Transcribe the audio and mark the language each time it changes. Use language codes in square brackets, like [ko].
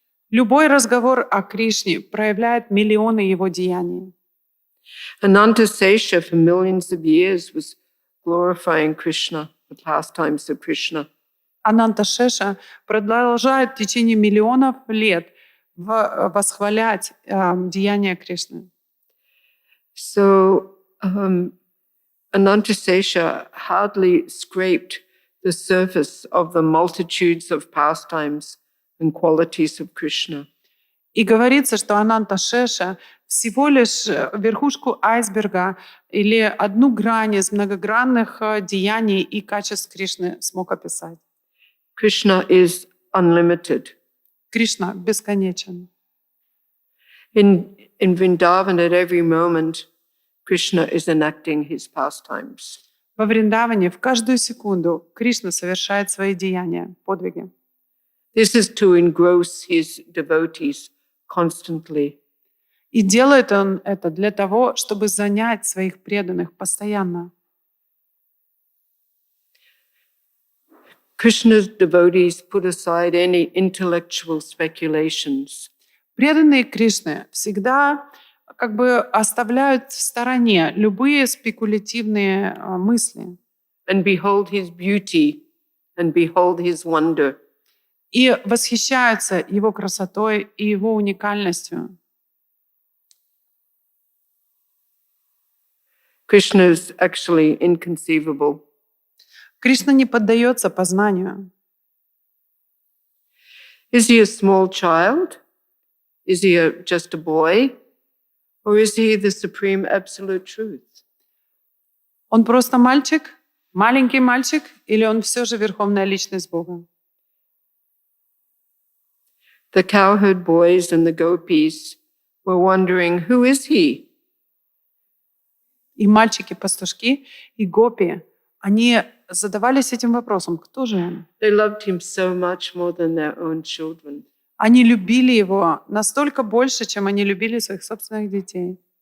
[ru] Любой разговор о Кришне проявляет миллионы его деяний. [en] Ananta Sesha for millions of years was glorifying Krishna, the pastimes of Krishna. [ru] Ананта Шеша продолжает в течение миллионов лет восхвалять деяния Кришны. [en] So Ananta Sesha hardly scraped the surface of the multitudes of pastimes and qualities of Krishna. [ru] И говорится, что Ананта Шеша всего лишь верхушку айсберга или одну грань из многогранных деяний и качеств Кришны смог описать. [en] Krishna is unlimited. [ru] Кришна бесконечен. [en] In Vrindavan, at every moment, Krishna is enacting his pastimes. [ru] Во Вриндаване в каждую секунду Кришна совершает свои деяния, подвиги. [en] This is to engross his devotees constantly. [ru] И делает он это для того, чтобы занять своих преданных постоянно. [en] Krishna's devotees put aside any intellectual speculations. [ru] Преданные Кришны всегда как бы оставляют в стороне любые спекулятивные мысли. [en] And behold his beauty and behold his wonder. [ru] И восхищаются его красотой и его уникальностью. [en] Krishna is actually inconceivable. [ru] Кришна не поддается познанию. [en] Is he a small child? Is he just a boy? Or is he the supreme absolute truth? [ru] Он просто мальчик, маленький мальчик, или он все же верховная личность Бога? [en] The cowherd boys and the gopis were wondering, who is he? [ru] И мальчики-пастушки, и гопи, они задавались этим вопросом, кто же он? [en] They loved him so much more than their own children. [ru] Они любили его настолько больше, чем они любили своих собственных детей.